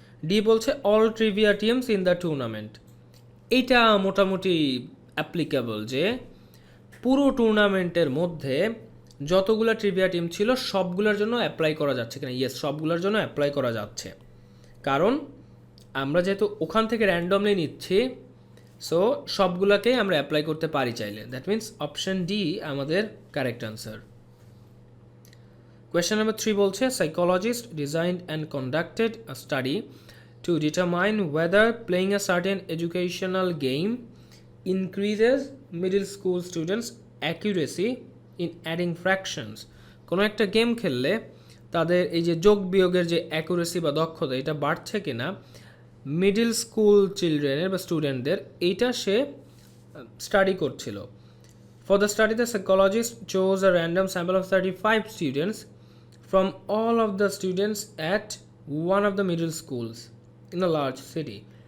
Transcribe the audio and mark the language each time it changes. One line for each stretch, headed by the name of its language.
Bangla: D বলছে all trivia teams in the tournament, এইটা মোটামুটি অ্যাপ্লিকেবল, যে পুরো টুর্নামেন্টের মধ্যে যতগুলো ট্রিভিয়া টিম ছিল সবগুলোর জন্য অ্যাপ্লাই করা যাচ্ছে কিনা, ইয়েস সবগুলোর জন্য অ্যাপ্লাই করা যাচ্ছে, কারণ আমরা যেহেতু ওখান থেকে র্যান্ডমলি নিচ্ছি, সো সবগুলোকেই আমরা অ্যাপ্লাই করতে পারি চাইলে। দ্যাট মিন্স অপশন ডি আমাদের কারেক্ট আনসার।
English: Question number 3
Bangla: বলছে
English: psychologist designed and conducted a study to determine whether playing a certain educational game increases middle school students accuracy in adding fractions।
Bangla: কোনো একটা game খেললে তাদের এই যে যোগ বিয়োগের যে অ্যাকুরেসি বা দক্ষতা এটা বাড়ছে কিনা মিডল স্কুল চিলড্রেনের বা স্টুডেন্টদের, এইটা সে স্টাডি করছিল।
English: For the study, the psychologist chose a random sample of 35 students from all of the students at one of the middle schools in a large city।